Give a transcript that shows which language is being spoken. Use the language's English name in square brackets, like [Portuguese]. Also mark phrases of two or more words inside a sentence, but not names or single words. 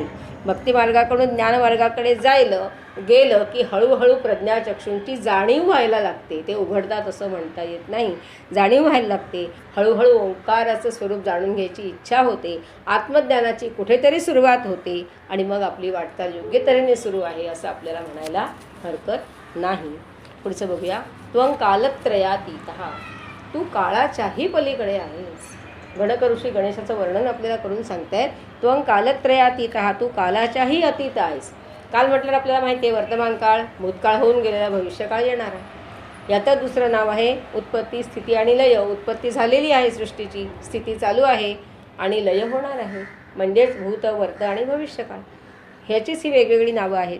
[Marathi] भक्तिमार्गाकडून ज्ञानमार्गाकडे गेलं की हळूहळू प्रज्ञाचक्षूंची जाणीव व्हायला लागते. ते उघडतात असं म्हणता येत नाही, जाणीव व्हायला लागते. हळूहळू ओंकाराचं स्वरूप जाणून घ्यायची इच्छा होते. आत्मज्ञानाची कुठेतरी सुरुवात होते आणि मग आपली वाटचाल योग्य तऱ्हेने सुरू आहे असं आपल्याला म्हणायला हरकत नाही. पुढचं बघूया. [Sanskrit] त्वं कालत्रयातीतः, [Marathi] तू काळाच्याही पलीकडे आहेस. गणक ऋषी गणेशाचं वर्णन आपल्याला करून सांगतायत. [Sanskrit] त्वं कालत्रयातीतः, [Marathi] तू कालाच्याही अतीत आहेस. काल म्हटलं आपल्याला माहिती आहे वर्तमान काळ, भूतकाळ होऊन गेलेला, भविष्यकाळ येणार आहे. याचं दुसरं नाव आहे उत्पत्ती, स्थिती आणि लय. उत्पत्ती झालेली आहे सृष्टीची, स्थिती चालू आहे आणि लय होणार आहे. म्हणजेच भूत, वर्त आणि भविष्यकाळ ह्याचीच ही वेगवेगळी नावं आहेत.